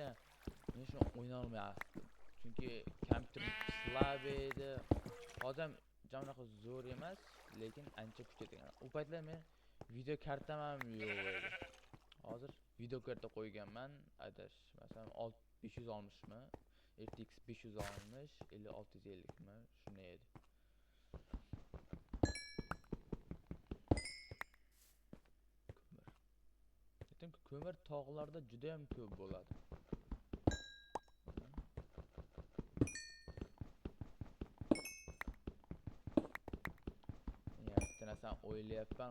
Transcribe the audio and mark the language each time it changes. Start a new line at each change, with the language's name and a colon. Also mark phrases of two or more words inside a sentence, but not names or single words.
Uzbek: Men shuni o'yna olmayapman. Chunki kompyuterim slab edi. Hozir jamlaqa zo'r emas, lekin ancha kuch ketgan. U paytlar men video kartam ham yo'q edi. Hozir video karta qo'yganman, adash. Masalan, 560 mi? RTX 560 или 650 mi? Shunday edi. Ko'mir tog'larda juda ham ko'p bo'ladi. Narsa o'ylayapman.